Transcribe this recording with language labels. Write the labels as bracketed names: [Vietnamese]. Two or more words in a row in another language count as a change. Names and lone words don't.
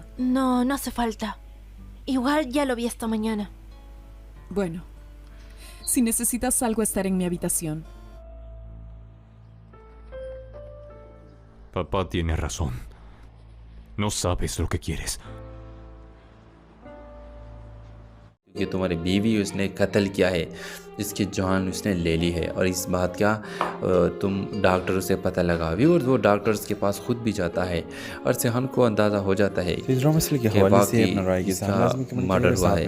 [Spanish] No, no hace falta. Igual ya lo vi esta mañana. Bueno, si necesitas algo, estaré en mi habitación. Papá tiene razón. No sabes lo que quieres. [Hindi] कि तुम्हारी बीवी उसने कत्ल किया है, इसकी जान उसने ले ली है, और इस बात का तुम डॉक्टरों से पता लगाओगे, और वो डॉक्टर्स के पास खुद भी जाता है, और सेहन को अंदाज़ा हो जाता है कि इसका मर्डर हुआ है।